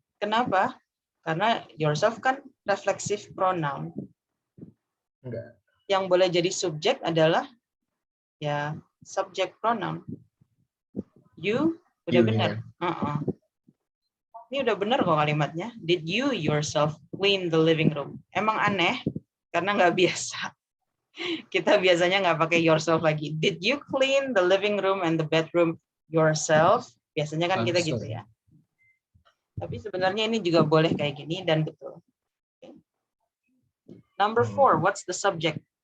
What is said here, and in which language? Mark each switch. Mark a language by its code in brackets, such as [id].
[id] Kenapa? Karena yourself kan reflexive pronoun. Enggak. Yang boleh jadi subjek adalah ya subject pronoun. You udah You-nya. benar. Ini udah benar kok kalimatnya. [en] Did you yourself clean the living room? [id] Emang aneh karena nggak biasa. Kita biasanya nggak pakai yourself lagi. [en] Did you clean the living room and the bedroom yourself? [id] Biasanya kan kita gitu ya. Tapi sebenarnya ini juga boleh kayak gini dan betul. [en] Okay. Number 4, what's the subject?